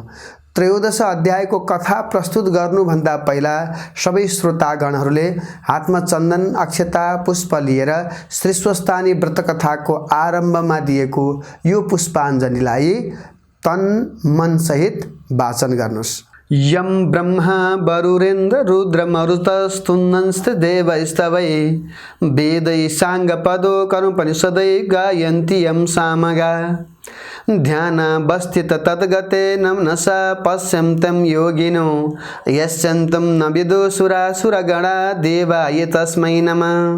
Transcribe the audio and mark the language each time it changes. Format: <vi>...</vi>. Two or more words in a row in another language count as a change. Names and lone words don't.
<ne>13औं अध्यायको कथा प्रस्तुत गर्नुभन्दा पहिला सबै श्रोतागणहरूले हातमा चन्दन, अक्षता, पुष्प लिएर श्री स्वस्थानी व्रत कथाको आरम्भमा दिएको यो पुष्पाञ्जलिलाई तन मन सहित वाचन गर्नुस्।</ne> <sa>यम ब्रह्मा वरुरेन्द्र रुद्र मरुतस्तुन्नंस्त देवैस्तवै वेदै साङ्गपदो कर्मोपनिषदै गायन्ति यं सामगा ध्यानावस्थित तद्गते नमनसा पश्यन्तं योगिनो यश्चन्तं न विदुषुरासुरगणा देवाय तस्मै नमः।</sa>